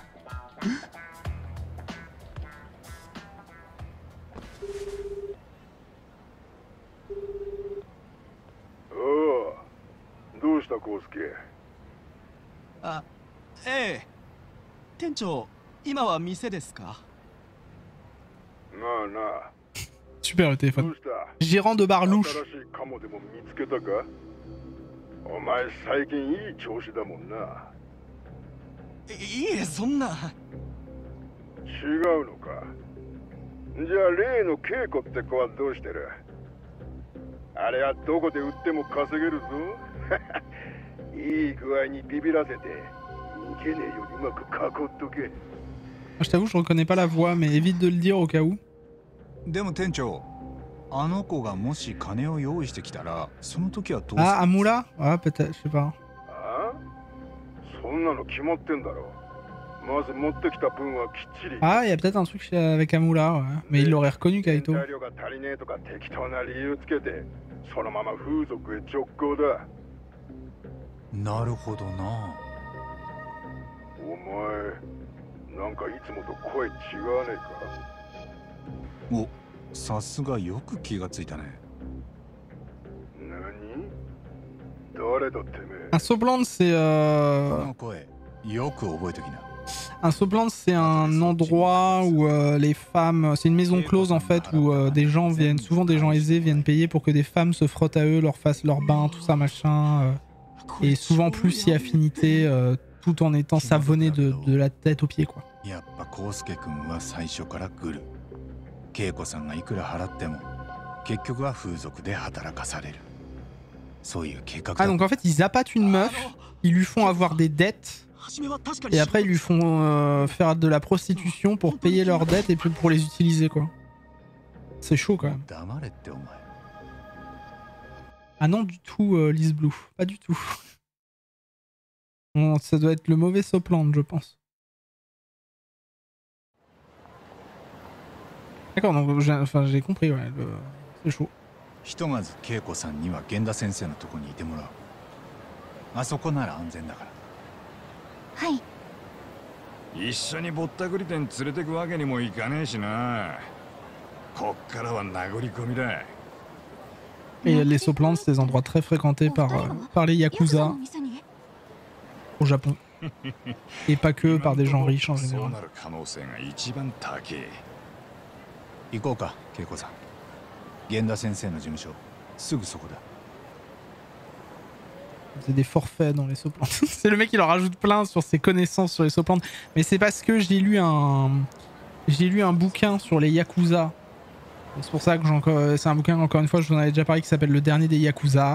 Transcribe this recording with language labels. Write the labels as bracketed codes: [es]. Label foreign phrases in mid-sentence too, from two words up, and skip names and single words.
[ja] どうした康介？あ、ええ。店長、今は店ですか？なあなあ。 [fr] Super le téléphone. Gérant de bar louche. [ja] 新しいカモでも見つけたか？お前最近いい調子だもんな。いいえ、そんな。違うのか。じゃあ例の稽古って子はどうしてる？あれはどこで売っても稼げるぞ。いい具合にビビらせて、逃げねえようにうまく囲っとけ。 [fr] Je t'avoue, je reconnais pas la voix, mais évite de le dire au cas où. [ja] でも店長、あの子がもし金を用意してきたら、その時はどうする？ [fr] Ah, Amoula? Ah, peut-être, je sais pas. [ja] あ？そんなの決まってんだろ。まず持ってきた分はきっちり。 [fr] Ah, il y a peut-être un truc avec Amoula, ouais. Mais il l'aurait reconnu, Kaito. [ja] 材料が足りねえとか適当な理由つけて、そのまま風俗へ直行だ。なるほどな。お前、なんかいつもと声違わねえか？お、 さすがよく気がついたね。何？誰だてめえ。 [fr] Un Sopland, c'est [ja] この声よく覚えときな。 [fr] un Sopland, c'est un endroit où les femmes, c'est une maison close en fait où des gens viennent, souvent des gens aisés viennent payer pour que des femmes se frottent à eux, leur fassent leur bain, tout ça machin, et souvent plus si affinité, tout en étant savonné de la tête aux pieds quoi. [ja] やっぱ康介君は最初からグル。恵子さんがいくら払っても結局は風俗で働かされる。そういう計画だ。 [fr] Ah donc en fait ils appâtent une meuf, ils lui font avoir des dettes. Et après ils lui font faire de la prostitution pour payer leurs dettes et puis pour les utiliser quoi. C'est chaud quand même. Ah non du tout Liz Blue, pas du tout. Bon, ça doit être le mauvais Sopland je pense. D'accord donc j'ai compris ouais, c'est chaud. [ja] ひとまず恵子さんには源田先生のとこにいてもらう。あそこなら安全だから。はい。一緒にぼったくり店連れてくわけにもいかねえしな。こっからは殴り込みだ。 [fr] Et les Soplands, c'est des endroits très fréquentés par les Yakuza au Japon. Et pas que par des gens riches en général. [ja] 行こうか、恵子さん。源田先生の事務所、すぐそこだ。 [fr] C'est des forfaits dans les Soplands. C'est le mec qui leur rajoute plein sur ses connaissances sur les Soplands. Mais c'est parce que j'ai lu un bouquin sur les Yakuza. C'est pour ça que c'est un bouquin, encore une fois, je vous en avais déjà parlé, qui s'appelle Le Dernier des Yakuza.